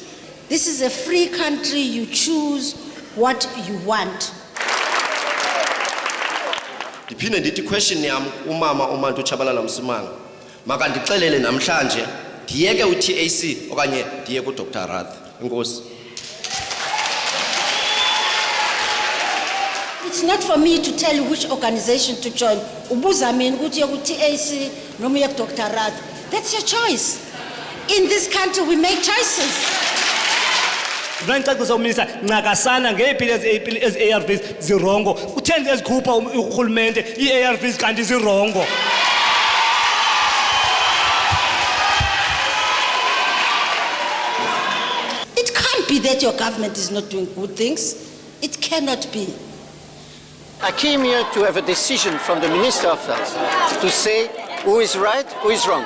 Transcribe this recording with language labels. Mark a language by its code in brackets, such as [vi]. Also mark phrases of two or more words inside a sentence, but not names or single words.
[en] This is a free country, you choose what you want. [xh] Ndiphinde ndithi question yam umama uMantu Tshabalala Msimanga makandixelele namhlanje ndiyeke uTAC okanye ndiyeke uDr. Rath. Inkosi. [en] It's not for me to tell you which organization to join. [zu] Ubuza mina ukuthi uye ku-TAC noma uye ku-Dr. [en] Rath. That's your choice. In this country we make choices. [xh] Ngicacisa uMinista ncakasana ngephili ezi-ARVs zirongo. Utheni ezikhupha urhulumente i-ARVs kanti zirongo? [en] It can't be that your government is not doing good things. It cannot be. I came here to have a decision from the Minister of Health to say who is right, who is wrong.